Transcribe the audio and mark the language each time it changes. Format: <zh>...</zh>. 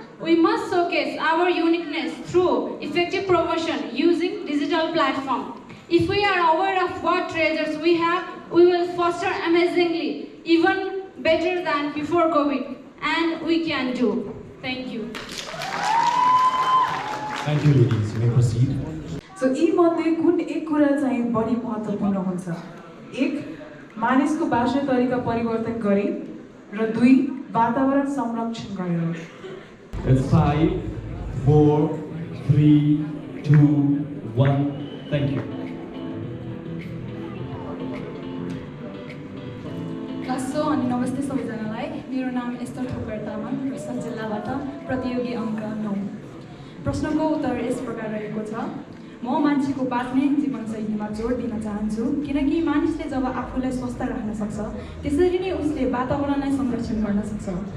<en>We must showcase our uniqueness through effective promotion using digital platform. If we are aware of what treasures we have, we will foster amazingly, even better than before COVID, and we can do. Thank you. Thank you, ladies. You may proceed.</en> <ne>So यी मध्ये कुन एक कुरा चाहिँ बढी महत्त्वपूर्ण हुन्छ? एक, मानिसको बाँच्ने तरिका परिवर्तन गरी र दुई, वातावरण संरक्षण गरेर।</ne> <en>It's 5, 4, 3, 2, 1. Thank you.</en> <ne>लासो अनि नमस्ते सबैजनालाई। मेरो नाम एस्तर ठोकर तामाङ रसद जिल्लाबाट प्रतियोगी अङ्क 9। प्रश्नको उत्तर यस प्रकार रहेको छ। म मान्छेको बाँच्ने जीवनशैलीमा जोड दिन चाहन्छु किनकि मानिसले जब आफूलाई स्वस्थ राख्न सक्छ त्यसरी नै उसले वातावरणलाई संरक्षण गर्न सक्छ।</ne>